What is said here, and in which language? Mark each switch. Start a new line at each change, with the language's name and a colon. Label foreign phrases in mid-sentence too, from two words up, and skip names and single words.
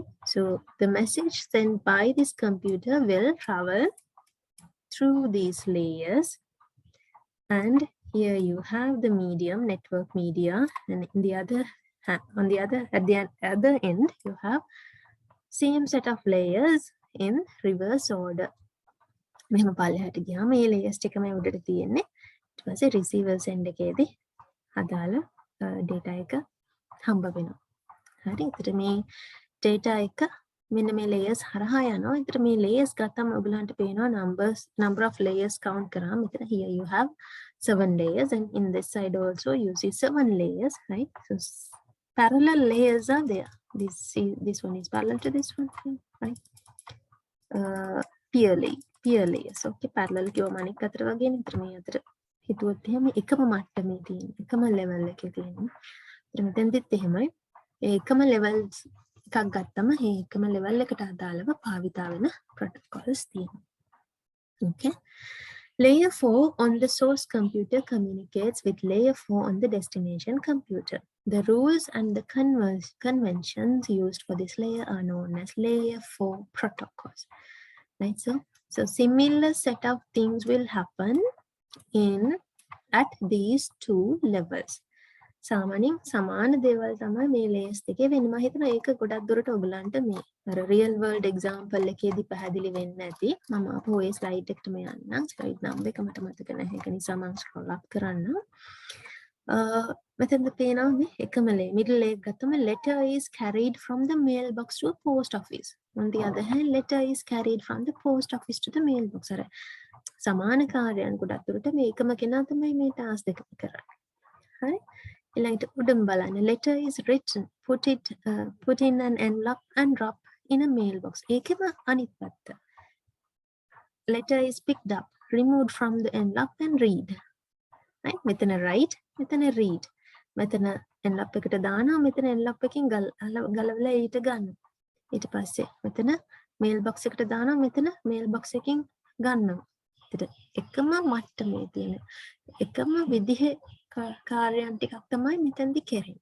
English: So the message sent by this computer will travel through these layers, and here you have the medium, network media, and in the other at the other end you have same set of layers in reverse order.
Sinhala: මෙහෙම පල්ලෙහාට ගියාම මේ layers ටිකම උඩට තියෙන්නේ. ඊට පස්සේ
English: receiver send
Sinhala: එකේදී අදාළ data එක හම්බ වෙනවා. හරි. ඒතර මේ data එක මෙන්න මේ layers හරහා යනවා. ඒතර මේ layers ගත්තම ඔයගලන්ට පේනවා
English: number of layers count
Sinhala: කරාම මෙතන
English: here you have 7 layers, and in this side also you see 7 layers, right? So parallel layers are there. This one is parallel to this one, right? Peer layers.
Sinhala: Okay, parallel කියවම අනික් අතට වගේ නේ. මේ අතට හිතුවොත් එහෙම එකම මට්ටමේ තියෙන එකම level එකේ තියෙනවා. ඒත් මෙතෙන්දිත් එහෙමයි. ඒ එකම levels එකක් ගත්තම ඒ එකම level එකට අදාළව භාවිතා වෙන protocols තියෙනවා.
English: Okay. Layer 4 on the source computer communicates with layer 4 on the destination computer. The rules and the conventions used for this layer are known as layer 4 protocols. Right? So similar set of things will happen at these two levels.
Sinhala: සාමාන්‍යයෙන් සමාන දේවල් තමයි මේ layers දෙකේ වෙන්නේ. මම හිතනවා ඒක ගොඩක් දුරට ඔයගලන්ට මේ අර
English: real world example
Sinhala: එකේදී පැහැදිලි වෙන්න ඇති. මම අපෝ ඔය slide එකටම යන්නම්.
English: slide number
Sinhala: එක මට මතක නැහැ. ඒක නිසා මම
English: scroll up
Sinhala: කරන්න. මෙතනද පේනවා මේ එකම
English: middle layer
Sinhala: ගත්තම
English: letter is carried from the mailbox to a post office.
Sinhala: On the other hand, letter is carried from the post office to the mailbox. අර සමාන කාර්යයන් ගොඩක් දුරට මේ එකම කෙනා තමයි මේ task දෙක කරන්නේ. හරි? ඊළඟට උඩම බලන්න
English: letter is written, put in an envelope and drop in a mailbox.
Sinhala: ඒකෙම අනිත් පැත්ත.
English: Letter is picked up, removed from the envelope and read. right?
Sinhala: මෙතන write, මෙතන read. මෙතන envelope එකට දානවා, මෙතන envelope එකකින් ගලවලා ඊට ගන්නවා. ඊට පස්සේ මෙතන mailbox එකට දානවා, මෙතන mailbox එකකින් ගන්නවා. ඒකට එකම මට්ටමේ තියෙන එකම විදිහේ කාර්යයන් ටිකක් තමයි මෙතෙන්දි කරන්නේ.